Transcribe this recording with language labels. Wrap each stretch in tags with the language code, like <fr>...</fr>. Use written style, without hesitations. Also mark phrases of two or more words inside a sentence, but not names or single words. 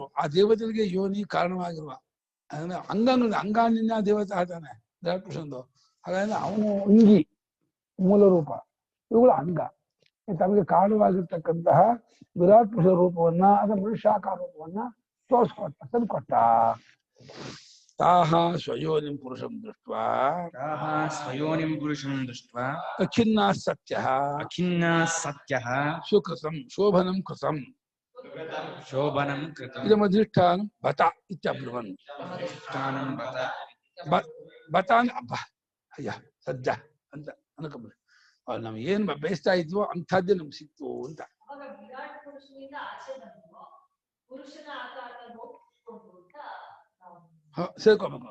<kn>ಆ ದೇವತೆಗಳಿಗೆ ಯೋನಿ ಕಾರಣವಾಗಿರುವ ಅಂದ್ರೆ ಅಂಗಾಂಗದಿಂದ ದೇವತೆ ಆಗ್ತಾನೆ ವಿರಾಟ್ ಪುರುಷಂದು. ಹಾಗಾದ್ರೆ ಅವನು ಅಂಗಿ ಮೂಲ ರೂಪ, ಇವುಗಳು ಅಂಗ. ತಮಗೆ ಕಾರಣವಾಗಿರ್ತಕ್ಕಂತಹ ವಿರಾಟ್ ಪುರುಷ ರೂಪವನ್ನ, ಅದರ ಮನುಷ್ಯಾಕಾರ ರೂಪವನ್ನ ತೋರಿಸ್ಕೊಟ್ಟ, ತಂದುಕೊಟ್ಟ.</kn> <sa>ತಾಹ ಸ್ವಯೋನಿಂ ಪುರುಷಂ ದೃಷ್ಟ್ವಾ ತಾಹ ಸ್ವಯೋನಿಂ ಪುರುಷಂ ದೃಷ್ಟ್ವಾ ಅಖಿನ್ನಾ ಸತ್ಯಃ ಅಖಿನ್ನಾ ಸತ್ಯಃ ಸುಕೃತಂ ಶೋಭನಂ ಕೃತಂ ಶೋಭನಂ ಕೃತಂ ಇದಮಧಿಷ್ಠಾನಂ ಬತ ಇತ್ಯಬ್ರುವನ್. ಸ್ಥಾನಂ ಬತ</sa> <kn>ಬತ ಅಂದ್ರೆ ಹಬ್ಬ ಅಯ್ಯ ಸದ್ಯ ಅಂತ ಅನ್ಕೊಂಬಿಡಿ. ನಮ್ಗೆ ಏನ್ ಬಯಸ್ತಾ ಇದ್ವೋ ಅಂಥದ್ದೇ ನಮ್ಗೆ ಸಿಕ್ತು ಅಂತ. ಸೇರ್ಕೋಬೇಕು.</kn>